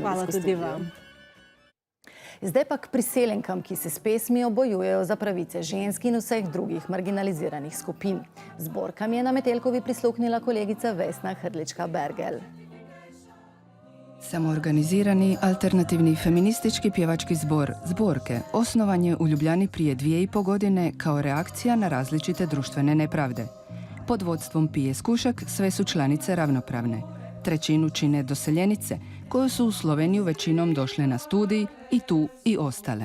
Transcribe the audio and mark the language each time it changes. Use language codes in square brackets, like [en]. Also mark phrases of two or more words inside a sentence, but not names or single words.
[sl] hvala tudi vam. Zdaj pa k priseljenkam, ki se s pesmijo bojujejo za pravice žensk in vseh drugih marginaliziranih skupin. Zborkam je na Metelkovi prisluhnila kolegica Vesna Hrlička-Bergel. [hr] Samoorganizirani alternativni feministički pjevački zbor Zborke osnovan je u Ljubljani prije 2,5 godine kao reakcija na različite društvene nepravde. Pod vodstvom Pije Skušak sve su članice ravnopravne. Trećinu čine doseljenice koje su u Sloveniju većinom došle na studij i tu i ostale.